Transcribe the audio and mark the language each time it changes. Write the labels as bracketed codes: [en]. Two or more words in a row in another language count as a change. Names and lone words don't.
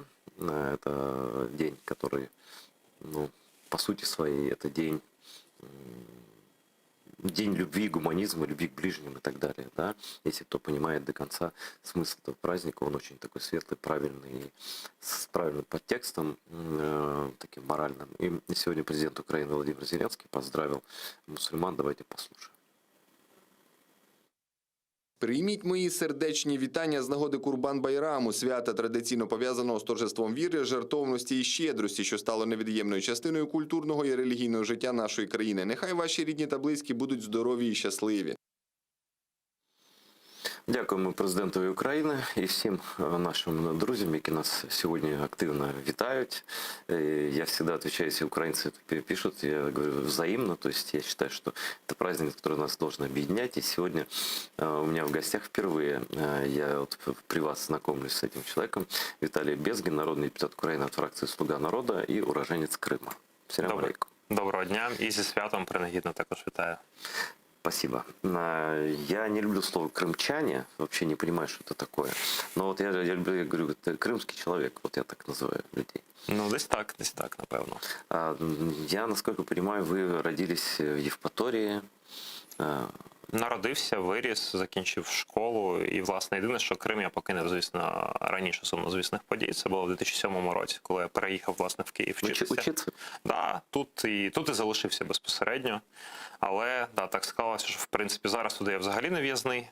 [ru] Это день, который, по сути своей, это день день любви, гуманизма, любви к ближним и так далее, да, если кто понимает до конца смысл этого праздника, он очень такой светлый, правильный, и с правильным подтекстом, таким моральным. И сегодня президент Украины Владимир Зеленский поздравил мусульман, давайте послушаем. [uk] Прийміть мої сердечні вітання з нагоди Курбан-Байраму, свята традиційно пов'язаного з торжеством віри, жертовності і щедрості, що стало невід'ємною частиною культурного і релігійного життя нашої країни. Нехай ваші рідні та близькі будуть здорові і щасливі. Дякуємо президентові України і всім нашим друзям, які нас сьогодні активно вітають. [ru] Я всегда отвечаю, если украинцы это пишут, я говорю взаимно, то есть я считаю, что это праздник, который нас должен объединять. И сегодня у меня в гостях впервые, я вот при вас знакомлюсь с этим человеком, Виталий Безгин, народный депутат Украины от фракции «Слуга народа» и уроженец Крыма. [ar] سلام عليكم. [uk] Доброго дня і зі святом принагідно також вітаю. [ru] Спасибо. Я не люблю слово «крымчане», вообще не понимаю, что это такое. Но вот я говорю, это крымский человек, вот я так называю людей. [uk] Ну, десь так, напевно. [ru] Я, насколько понимаю, вы родились в Євпаторії. [uk] Народився, виріс, закінчив школу. І, власне, єдине, що Крим я покинув, звісно, раніше сумнозвісних подій. Це було в 2007 році, коли я переїхав, власне, в Київ вчитися. [ru] Учиться? [uk] Да, тут і залишився безпосередньо. Але, да, так склалося, що, в принципі, зараз туди я взагалі не в'їзний.